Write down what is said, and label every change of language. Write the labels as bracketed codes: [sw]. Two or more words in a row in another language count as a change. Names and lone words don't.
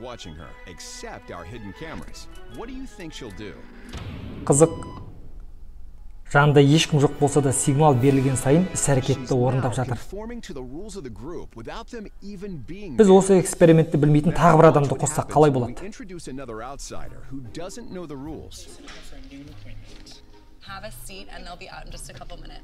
[kk] Қызық, жанында ешкім жоқ болса да сигнал берілген сайын іс-әрекетті орындап жатыр. Біз осы экспериментті білмейтін тағы бір адамды қоссақ қалай болады? [en] Have a seat and they'll be out in just a couple minutes.